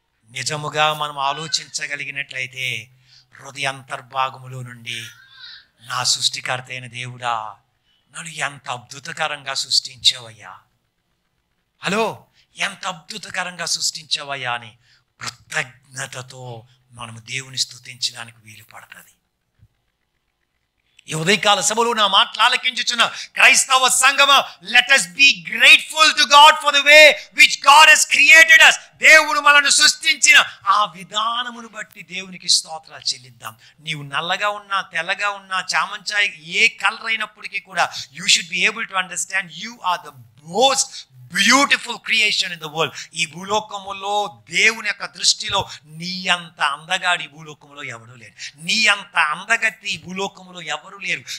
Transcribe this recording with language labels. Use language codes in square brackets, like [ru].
[te] నిజముగా మనం ఆలోచించగలిగినట్లయితే హృదయాంతర్భాగములో నుండి నా సృష్టికర్త అయిన దేవుడా, నన్ను ఎంత అద్భుతకరంగా సృష్టించావయ్యా, హలో ఎంత అద్భుతకరంగా సృష్టించావయ్యా అని కృతజ్ఞతతో మనము దేవుని స్తుతించడానికి వీలు పడుతుంది. ఈ ఉదయకాల సభలో నా మాటలు ఆలకించుచున్న క్రైస్తవ సంగమ, [en] Let us be grateful to God for the way which God has created us. [te] దేవుడు మనల్ని సృష్టించిన ఆ విధానమును బట్టి దేవునికి స్తోత్రాలు చెల్లిద్దాం. నీవు నల్లగా ఉన్నా, తెల్లగా ఉన్నా, చామంచాయి ఏ కలర్ అయినప్పటికీ కూడా [en] You should be able to understand you are the most beautiful creation in the world. [te] ఈ భూలోకములో దేవుని యొక్క దృష్టిలో నీ అంత అందగాడు ఈ భూలోకములో ఎవరు లేరు, నీ అంత అందగతి ఈ భూలోకములో ఎవరు లేరు.